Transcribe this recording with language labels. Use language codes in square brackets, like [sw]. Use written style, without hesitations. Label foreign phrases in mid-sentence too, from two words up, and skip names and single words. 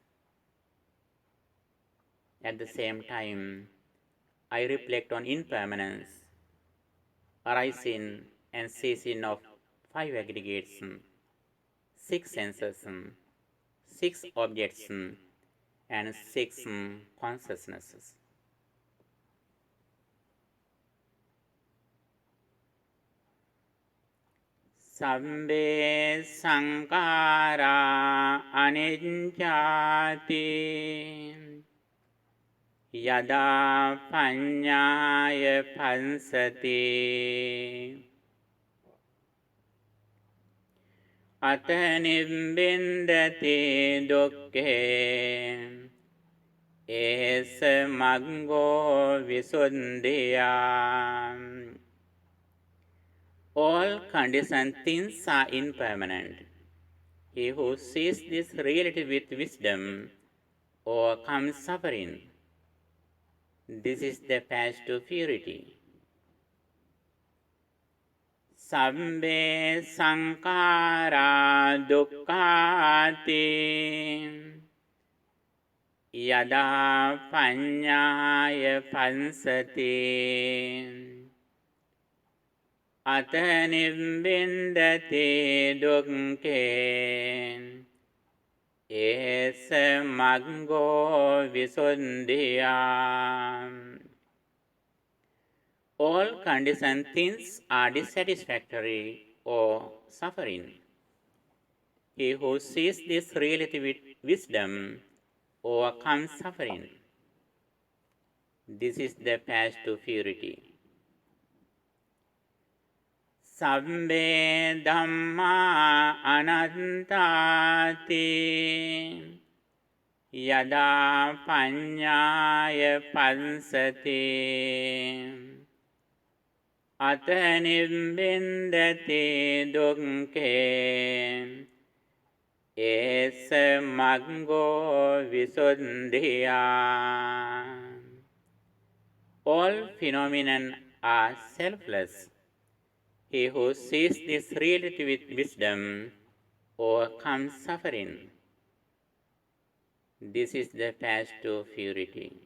[en] At the same time, I reflect on impermanence, arising and ceasing of 5 aggregates, 6 senses, 6 objects, and 6 consciousnesses. [pi] Sabbe sankara anicchati yada paññāya pansati ata nibbindati dukkhe esa maggo visuddhiya. [en] All conditioned things are impermanent. He who sees this reality with wisdom overcomes suffering. This is the path to purity. [pi] Sabbe sankara dukkhati yada paññāya pansati ata nibbindati dukkhe esa maggo visuddhiya. [en] All conditioned things are dissatisfactory or suffering. He who sees this reality with wisdom overcomes suffering. This is the path to purity. [pi] Sabbe dhamma anattati yada paññāya pansati ata nibbindati dukkhe esa maggo visuddhiya. [en] All phenomena are selfless. He who sees this reality with wisdom overcomes suffering. This is the path to purity.